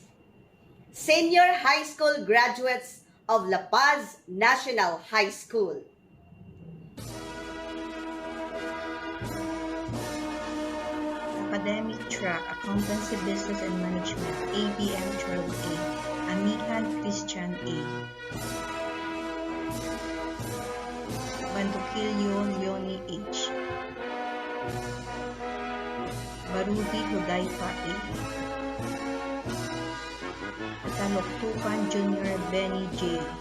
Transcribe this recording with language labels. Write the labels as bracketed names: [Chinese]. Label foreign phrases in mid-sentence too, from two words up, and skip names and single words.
[English] Senior high school graduates of Paz National High School. Academic Track, Accountancy, Business and Management, ABM 12A, Amihan Christian A. Bandukilyo Leonie H. Barudi Hudaypa A. Taloktukan Jr. Benny J.